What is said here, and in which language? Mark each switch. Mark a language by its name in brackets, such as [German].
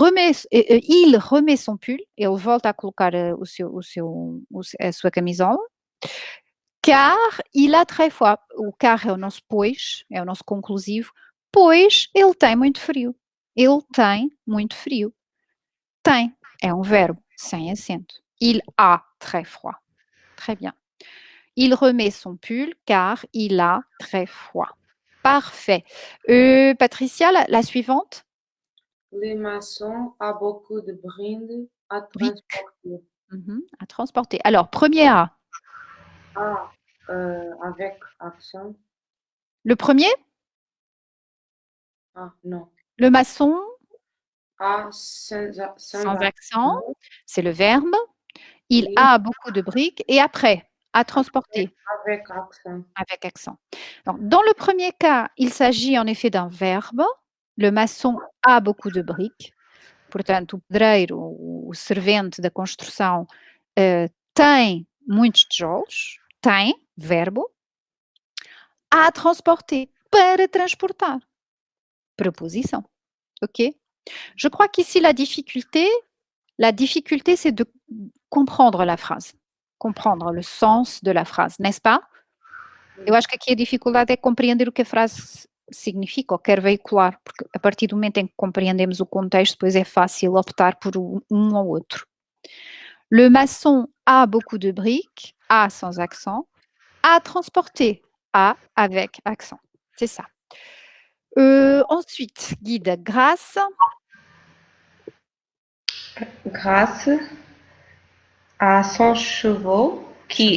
[French] Il remet son pull, [Portuguese] ele volta a colocar a sua camisola, [French] car il a très froid. [Portuguese] O car é o nosso pois, é o nosso conclusivo, pois ele tem muito frio. Ele tem muito frio. Tem, é um verbo, sem acento. [French] Il a très froid. Très bien. Il remet son pull car il a très froid. Parfait. Patricia, la suivante? Le maçon a beaucoup de briques à Briques. transporter. À transporter. Alors, premier A. A avec accent. Le premier? Ah, non. Le maçon, A sans sans accent, c'est le verbe. Il Oui. a beaucoup de briques. Et après, à transporter, Avec accent. avec accent. Donc, dans le premier cas, il s'agit en effet d'un verbe. Le maçon a beaucoup de briques. [Portuguese] Portanto, o pedreiro, o servente da construção, tem muitos tijolos. Tem, verbo. [French] A transporter, [Portuguese] para transportar. Preposição. OK? [French] Je crois qu'ici, la difficulté, c'est de comprendre la phrase. Comprendre le sens de la phrase, n'est-ce pas? [Portuguese] Eu acho que aqui a dificuldade é compreender o que a frase significa ou quer veicular, porque a partir do momento em que compreendemos o contexto, depois é fácil optar por um ou outro. [French] Le maçon a beaucoup de briques, a sans accent, a transporter, a avec accent. C'est ça. Ensuite, Guide, grâce. Grâce à son cheval qui